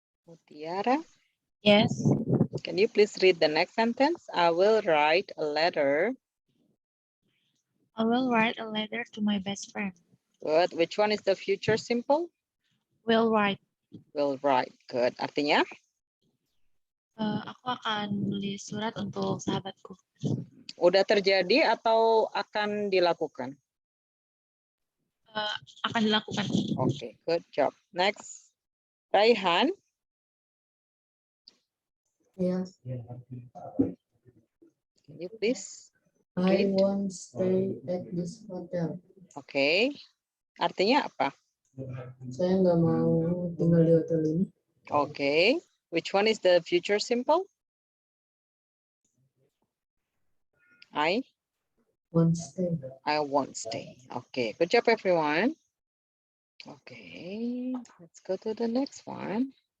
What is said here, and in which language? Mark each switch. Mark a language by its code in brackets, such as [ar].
[en] Mutiara? Yes. Can you please read the next sentence? I will write a letter. I will write a letter to my best friend. Good. Which one is the future simple? Will write. Will write. Good. Artinya? [id] Aku akan nulis surat untuk sahabatku. Udah terjadi atau akan dilakukan? Akan dilakukan. [en] Okay, good job. Next, Raihan. Yes. Can you please? I won't stay at this hotel. [id] Okay. Artinya apa? Saya nggak mau tinggal di hotel ini. [en] Okay. Which one is the future simple? I? Won't stay. I won't stay. Okay, good job, everyone. Okay, let's go to the next one.